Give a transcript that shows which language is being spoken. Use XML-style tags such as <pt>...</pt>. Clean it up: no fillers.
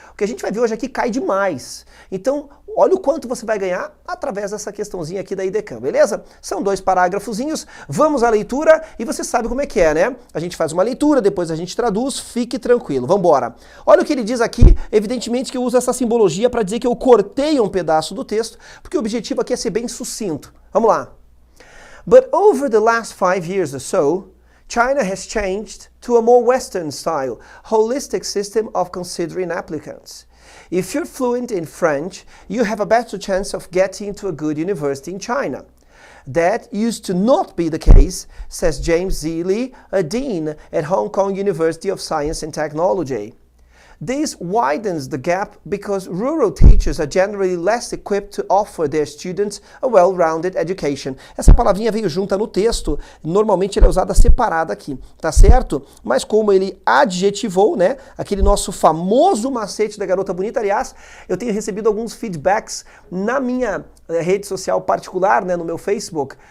<pt>O que a gente vai ver hoje aqui cai demais. Então, olha o quanto você vai ganhar através dessa questãozinha aqui da IDECAM, beleza? São 2 parágrafozinhos, vamos à leitura e você sabe como é que é, né? A gente faz uma leitura, depois a gente traduz, fique tranquilo, vamos embora. Olha o que ele diz aqui, evidentemente que eu uso essa simbologia para dizer que eu cortei um pedaço do texto, porque o objetivo aqui é ser bem sucinto. Vamos lá.</pt> <en>But over the last 5 years or so, China has changed to a more Western style, holistic system of considering applicants. If you're fluent in French, you have a better chance of getting into a good university in China. That used to not be the case, says James Zealy, a dean at Hong Kong University of Science and Technology. This widens the gap because rural teachers are generally less equipped to offer their students a well-rounded education.</en> <pt>Essa palavrinha veio junta no texto, normalmente ela é usada separada aqui, tá certo? Mas como ele adjetivou, né, aquele nosso famoso macete da garota bonita, aliás, eu tenho recebido alguns feedbacks na minha rede social particular, né, no meu Facebook.</pt>